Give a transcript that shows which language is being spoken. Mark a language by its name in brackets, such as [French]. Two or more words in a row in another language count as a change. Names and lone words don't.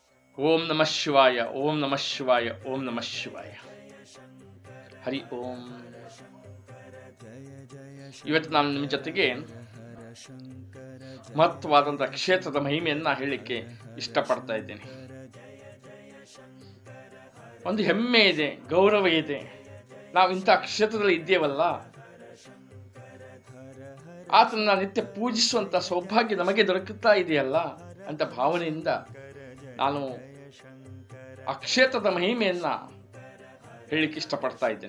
[Sanskrit] ಓಂ ನಮಃ ಶಿವಾಯ, ಓಂ ನಮಃ ಶಿವಾಯ, ಓಂ ನಮಃ ಶಿವಾಯ. ಹರಿ ಓಂ. [Kannada] ಇವತ್ತು ನಾನು ನಿಮ್ಮ ಜೊತೆಗೆ ಮಹತ್ವವಾದಂತಹ ಕ್ಷೇತ್ರದ ಮಹಿಮೆಯನ್ನ ಹೇಳಲಿಕ್ಕೆ ಇಷ್ಟಪಡ್ತಾ ಇದ್ದೇನೆ. ಒಂದು ಹೆಮ್ಮೆ ಇದೆ, ಗೌರವ ಇದೆ. ನಾವು ಇಂತಹ ಕ್ಷೇತ್ರದಲ್ಲಿ ಇದ್ದೇವಲ್ಲ, ಆತನ ನಿತ್ಯ ಪೂಜಿಸುವಂತ ಸೌಭಾಗ್ಯ ನಮಗೆ ದೊರಕುತ್ತಾ ಇದೆಯಲ್ಲ ಅಂತ ಭಾವನೆಯಿಂದ ನಾನು ಆ ಕ್ಷೇತ್ರದ ಮಹಿಮೆಯನ್ನ ಹೇಳಲಿಕ್ಕೆ ಇಷ್ಟಪಡ್ತಾ ಇದ್ದೇನೆ.